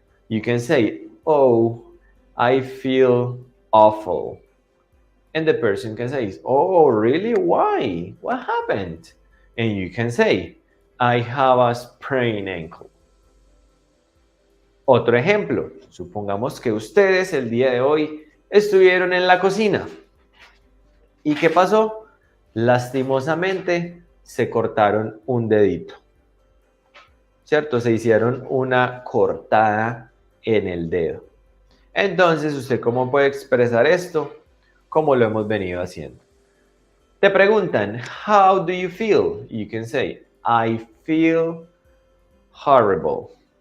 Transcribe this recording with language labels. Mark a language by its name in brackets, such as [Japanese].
[English] You can say, Oh, I feel awful. And the person can say, Oh, really? Why? What happened? And you can say, I have a sprained ankle. [Spanish] Otro ejemplo, supongamos que ustedes el día de hoy estuvieron en la cocina. ¿Y qué pasó? Lastimosamente se cortaron un dedito. ¿Cierto? Se hicieron una cortada en el dedo. Entonces, ¿usted cómo puede expresar esto? Como lo hemos venido haciendo. Te preguntan, [English] how do you feel? You can say, I feel horrible.